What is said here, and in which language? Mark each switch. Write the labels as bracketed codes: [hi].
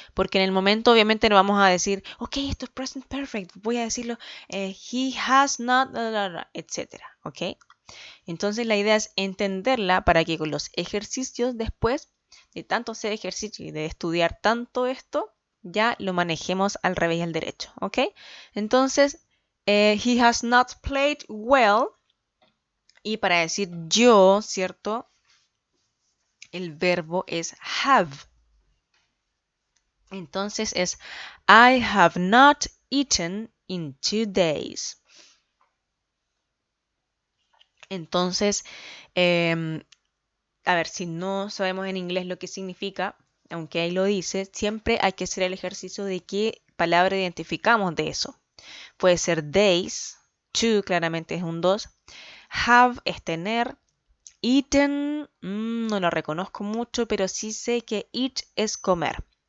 [es] Porque en el momento obviamente no vamos a decir, ok, esto es present perfect, voy a decirlo, [en] he has not, [es] etcétera, ¿ok? Entonces la idea es entenderla para que con los ejercicios después de tanto hacer ejercicio y de estudiar tanto esto, ya lo manejemos al revés y al derecho, ¿ok? Entonces, [en] he has not played well. [es] Y para decir yo, ¿cierto? El verbo es have. Entonces es [en] I have not eaten in 2 days. [es] Entonces, a ver, si no sabemos en inglés lo que significa, aunque ahí lo dice, siempre hay que hacer el ejercicio de qué palabra identificamos de eso. Puede ser days, to claramente es un 2, have es tener, eaten, no lo reconozco mucho, pero sí sé que eat es comer.